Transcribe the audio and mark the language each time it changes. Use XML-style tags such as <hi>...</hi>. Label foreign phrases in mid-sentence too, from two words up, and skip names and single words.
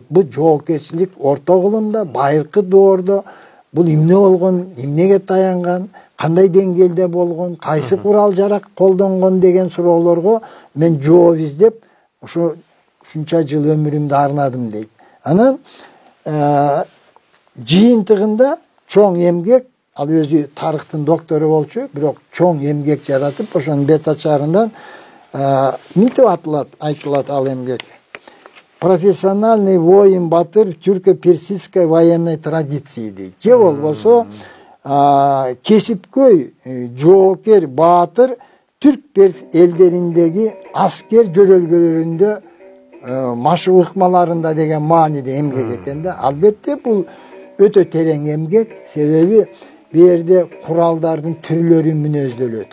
<ky>Бул жоопкерчилик орто кылымда, байыркы доордо бул эмне болгон, эмнеге таянган, кандай деңгээлде болгон, кайсы курал жарак колдонгон деген суроолорго мен жооп издеп, ушунча жыл өмүрүмдү арнадым дейт. Анан жыйынтыгында чоң эмгек, ал өзү тарыхтын доктору болчу, бирок чоң эмгек жаратып, ошонун бет ачарынан мынтип айтылат ал эмгек.</ky> <ru>Профессиональный воин батыр тюрко-персидской военной традиции дейт.</ru> <ky>Же болбосо кесипкөй жоокер баатыр түрк элдериндеги аскер жөрөлгөлөрүндө машык ыкмаларында деген мааниде эмгек экен да. Албетте бул өтө терең эмгек, себеби бу жерде куралдардын түрлөрү мүнөздөлөт.</ky>